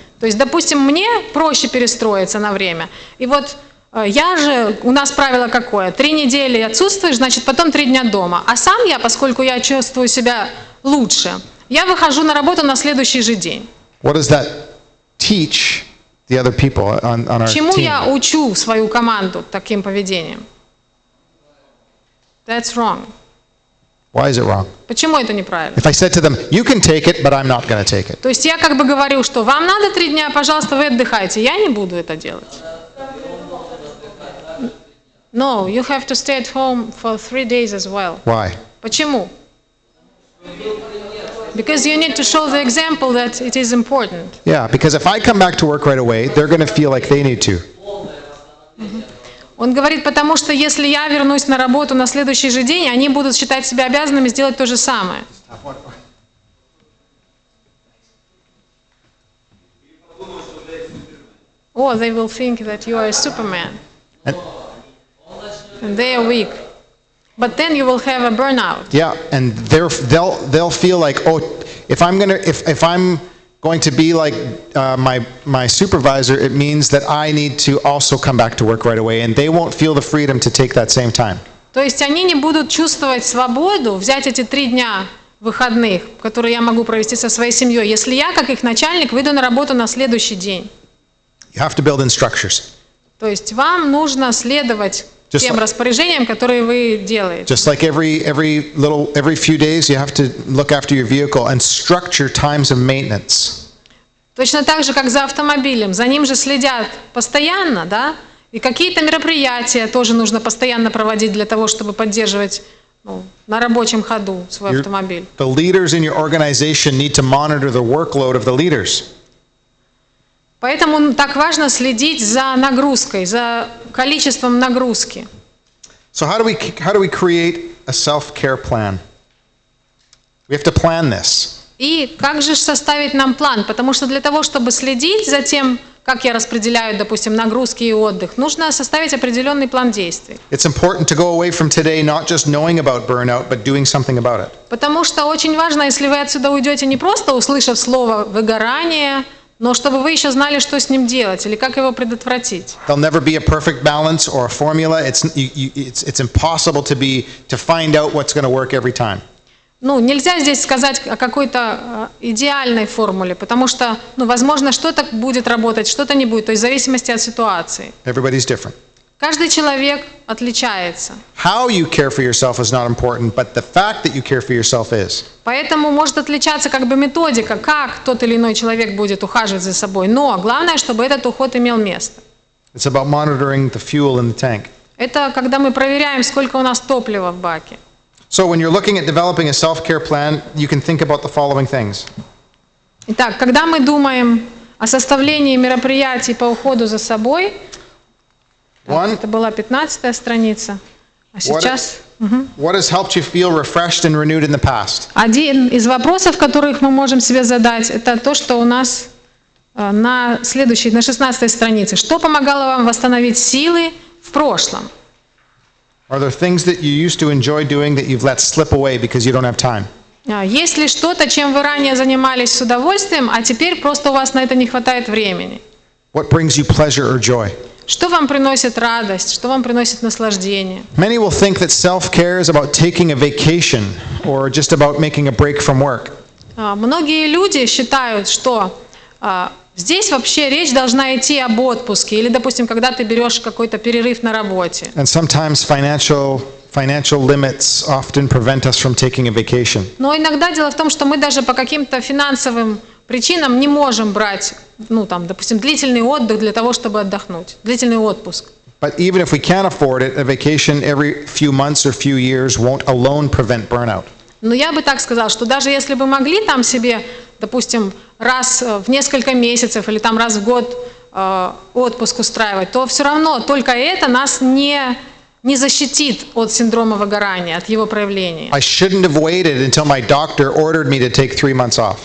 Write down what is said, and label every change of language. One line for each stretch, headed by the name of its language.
Russian: То есть, допустим, мне проще перестроиться на время. И вот у нас правило какое? 3 недели отсутствуешь, значит, потом 3 дня дома. А сам я, поскольку я чувствую себя лучше, я выхожу на работу на следующий же день.
English: What does that teach the other people on our
Russian: Чему
English: team?
Russian: я учу свою команду таким поведением?
English: That's wrong. Why is it wrong?
Russian: Почему это неправильно?
English: If I said to them, you can take it, but I'm not going to take it.
Russian: То есть я как бы говорю, что вам надо 3 дня, пожалуйста, вы отдыхайте. Я не буду это делать.
English: No, you have to stay at home for 3 days as well. Why?
Russian: Почему?
English: Because you need to show the example that it is important. Yeah, because if I come back to work right away, they're going to feel like they need to.
Russian: Он говорит, потому что если я вернусь на работу на следующий же день, они будут считать себя обязанными сделать то же самое.
English: Or they will think that you are a Superman. And they are weak. But then you will have a burnout. Yeah, and they'll feel like, oh, if I'm going to be like my supervisor, it means that I need to also come back to work right away, and they won't feel the freedom to take that same time.
Russian: То есть они не будут чувствовать свободу взять эти 3 дня выходных, которые я могу провести со своей семьей, если я, как их начальник, выйду на работу на следующий день.
English: You have to build in structures.
Russian: То есть вам нужно следовать тем распоряжениям, которые вы делаете.
English: Just like every few days, you have to look after your vehicle and structure times of maintenance.
Russian: Точно так же, как за автомобилем, за ним же следят постоянно, да? И какие-то мероприятия тоже нужно постоянно проводить для того, чтобы поддерживать на рабочем ходу свой автомобиль.
English: The leaders in your organization need to monitor the workload of the leaders.
Russian: Поэтому так важно следить за нагрузкой, за количеством нагрузки.
English: So how do we create a self-care plan? We have to plan this.
Russian: И как же составить нам план? Потому что для того, чтобы следить за тем, как я распределяю, допустим, нагрузки и отдых. Нужно составить определенный план действий.
English: It's important to go away from today not just knowing about burnout, but doing something about it.
Russian: Потому что очень важно, если вы отсюда уйдете не просто услышав слово «выгорание», но чтобы вы еще знали, что с ним делать или как его предотвратить.
English: There'll never be a perfect balance or a formula. It's impossible to find out what's going to work every time.
Russian: Ну, нельзя здесь сказать о какой-то идеальной формуле, потому что, возможно, что-то будет работать, что-то не будет, то есть в зависимости от ситуации.
English: Everybody's different.
Russian: Каждый человек отличается.
English: How you care for yourself is not important, but the fact that you care for yourself is.
Russian: Поэтому может отличаться как бы методика, как тот или иной человек будет ухаживать за собой. Но главное, чтобы этот уход имел место.
English: It's about monitoring the fuel in the tank.
Russian: Это когда мы проверяем, сколько у нас топлива в баке.
English: So when you're looking at developing a self-care plan, you can think about the following things.
Russian: Итак, когда мы думаем о составлении мероприятий по уходу за собой, это была 15-я страница, а сейчас...
English: What has helped you feel refreshed and renewed in the past?
Russian: Один из вопросов, которых мы можем себе задать, это то, что у нас на 16-й странице. Что помогало вам восстановить силы в прошлом?
English: Are there things that you used to enjoy doing that you've let slip away because you don't have time?
Russian: Есть ли что-то, чем вы ранее занимались с удовольствием, а теперь просто у вас на это не хватает времени?
English: What brings you pleasure or joy?
Russian: Что вам приносит радость, что вам приносит наслаждение?
English: Many will think that self-care is about taking a vacation or just about making a break from work.
Russian: Многие люди считают, что здесь вообще речь должна идти об отпуске или, допустим, когда ты берешь какой-то перерыв на работе.
English: And sometimes financial limits often prevent us from taking a vacation.
Russian: Но иногда дело в том, что мы даже по каким-то финансовым причинам не можем брать, допустим, длительный отдых для того, чтобы отдохнуть, длительный отпуск.
English: But even if we can't afford it, a vacation every few months or few years won't alone prevent burnout.
Russian: Но я бы так сказала, что даже если бы могли там себе, допустим, раз в несколько месяцев или там раз в год отпуск устраивать, то все равно только это нас не защитит от синдрома выгорания, от его проявления.
English: I shouldn't have waited until my doctor ordered me to take 3 months off.